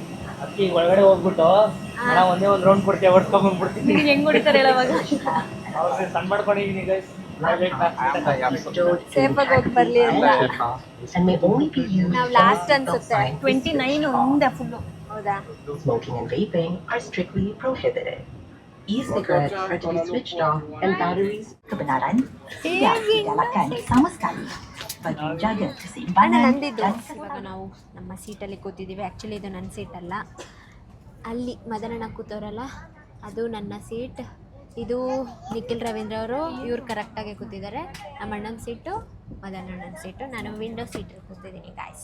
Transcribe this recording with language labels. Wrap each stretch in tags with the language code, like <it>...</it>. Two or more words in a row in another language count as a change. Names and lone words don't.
<kn>ಅದಕ್ಕೆ ಈಗ ಒಳಗಡೆ ಹೋಗ್ಬಿಟ್ಟು ನಾನು ಒಂದೇ ಒಂದು ರೌಂಡ್ ಕೊಡ್ತೀವಿ, ಓಡಿಸ್ಕೊಂಡ್ಬಂದ್ಬಿಡ್ತೀನಿ. ಹೆಂಗ್ ಹೊಡಿತಾರೆ ಹೇಳೋವಾಗ? ಅವ್ರಿಗೆ ಸಣ್ಣ ಮಾಡ್ಕೊಂಡಿದ್ದೀನಿ ಗೈಸ್. ಸೇಫಾಗಿ ಹೋಗಿ ಬರಲಿ ಅಂತ. ನಾವು ಲಾಸ್ಟ್ ಅನ್ಸುತ್ತೆ 29 ಒಂದೇ ಫುಲ್ಲು. ಹೌದಾ?</kn> <en>Smoking and vaping are strictly prohibited. E-cigarettes are to be switched off and batteries.</en> <ms>Kebenaran tidak digalakan sama sekali. Bagi menjaga</ms> <kn>ಅಣ್ಣ,</kn> <ms>keseimbangan</ms> <kn>ನಂದಿದ್ದು.</kn> <ms>dan</ms> <kn>ಇವಾಗ ನಾವು ನಮ್ಮ ಸೀಟಲ್ಲಿ ಕೂತಿದ್ದೀವಿ. ಆ್ಯಕ್ಚುಲಿ ಇದು ನನ್ನ ಸೀಟ್ ಅಲ್ಲ, ಅಲ್ಲಿ ಮದನಣ್ಣ ಕೂತವ್ರಲ್ಲ ಅದು ನನ್ನ ಸೀಟ್. ಇದು ನಿಖಿಲ್ ರವೀಂದ್ರ ಅವರು, ಇವ್ರು ಕರೆಕ್ಟಾಗಿ ಕೂತಿದ್ದಾರೆ. ನಮ್ಮ ಅಣ್ಣನ ಸೀಟು, ಮದನಣ್ಣನ ಸೀಟು. ನಾನು ವಿಂಡೋ ಸೀಟಲ್ಲಿ ಕೂತಿದ್ದೀನಿ ಗಾಯ್ಸ್.</kn>